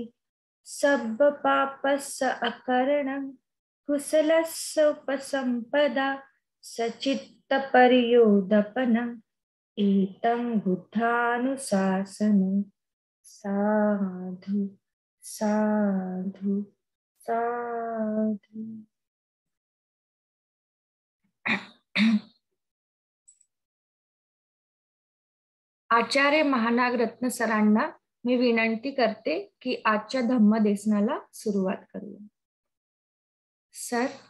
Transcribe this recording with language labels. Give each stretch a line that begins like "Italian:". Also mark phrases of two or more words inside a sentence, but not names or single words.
Pali: सब्बपापस्य अकरणं कुशलस्य उपसम्पदा सचित्तपर्योदपनम् एतं बुद्धानुशासनं. साधु साधु साधु.
Marathi: आचार्य महानाग रत्न सरांना मी विनंती करते की आजच्या धम्मदेशनाला सुरुवात करूया. सर.